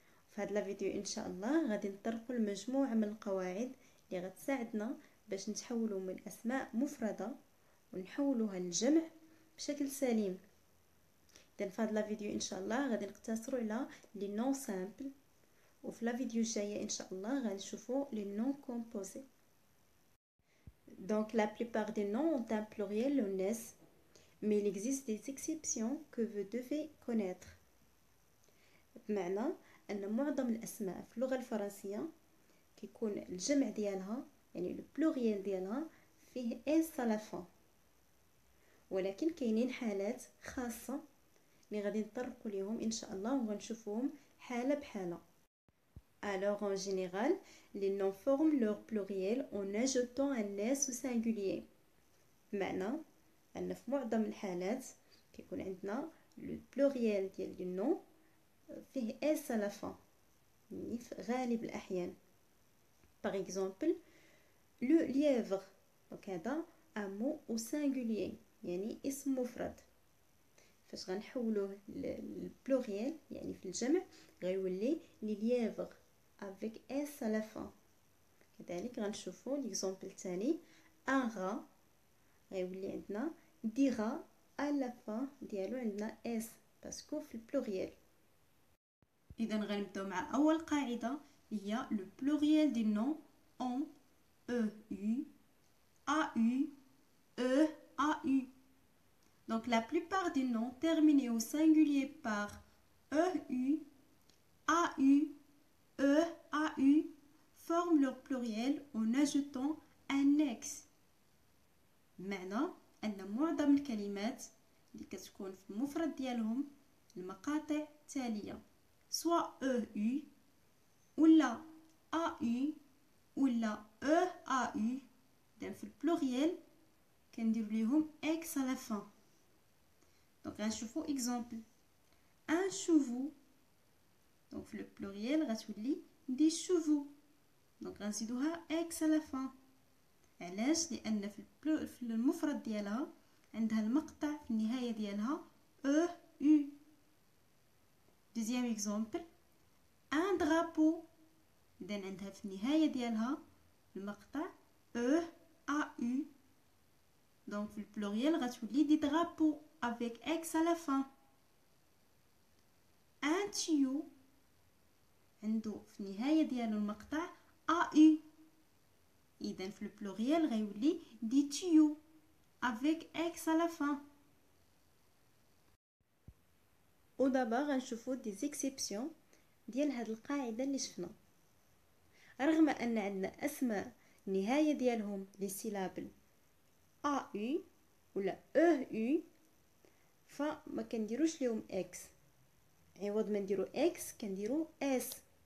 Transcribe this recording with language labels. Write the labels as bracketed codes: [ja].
[ar] في هذا الفيديو ان شاء الله غادي نطرقوا لمجموعة من القواعد اللي غتساعدنا باش نتحولوا من اسماء مفردة ونحولوها للجمع بشكل سليم. إذن في هذا الفيديو ان شاء الله غادي نقتصروا على لي نون سامبل، وفي الفيديو الجايه ان شاء الله غنشوفوا لي نون كومبوزي. [fr] Donc la plupart des noms ont un pluriel au nes, mais il existe des exceptions que vous devez connaître. [ar] بمعنى ان معظم الاسماء في اللغه الفرنسيه كيكون الجمع ديالها يعني لو بلوريال ديالها فيه اس على فان، ولكن كاينين حالات خاصه اللي غادي نطرقوا ليهم ان شاء الله وغنشوفوهم حاله بحاله. [fr] Alors en général, les noms forment leur pluriel en ajoutant un s au singulier. [ar] بمعنى ان في معظم الحالات كيكون عندنا لو بلوريال ديال لي نون فيه اس على فان، يعني في غالب الاحيان. [fr] Par exemple, le lièvre، [ar] دونك هذا [fr] un mot au singulier [ar] يعني اسم مفرد. فاش غنحولوه للبلوريال يعني في الجمع غيولي لي لييفر [fr] avec s à la fin. [ar] كذلك غنشوفوا ليكزامبل الثاني ان را غيولي عندنا دي را [fr] à la fin [ar] ديالو عندنا s باسكو في البلوريال. اذا غنبداو مع اول قاعده هي لو بلوريال دي نون اون او يو ا يو e a u. [fr] Donc la plupart des noms terminés au singulier par EU, AU, EAU forment leur pluriel en ajoutant un X. [ar] بمعنى أن معظم الكلمات اللي كتكون في المفرد ديالهم المقاطع التالية سواء EU ولا AU ولا EAU. إذن في البلوريال كندير ليهم X [fr] à la fin. Donc [ar] غنشوفوا [fr] exemple un chevaux. [ar] Donc في البلوريال غتولي دي chevaux. [fr] Donc [ar] غنزيدوها [fr] x à la fin. [ar] علاش؟ لان في المفرد ديالها عندها المقطع في النهايه ديالها e u. [fr] Deuxième exemple un drapeau. [ar] اذا عندها في النهايه ديالها المقطع e a u. Donc في البلوريال غتولي دي drapeaux [fr] avec x à la fin. [ar] un tuyau عنده في النهاية ديالو المقطع AU. إذن في البلوريال غيولي دي tuyaux [fr] avec X à la fin. [ar] ودابا غنشوفو دي زيكسيبسيون ديال هاد القاعدة اللي شفنا. رغم أن عندنا أسماء النهاية ديالهم لي سيلابل AU ولا EU فما كنديروش ليهم X، عوض ما نديرو X كنديرو S.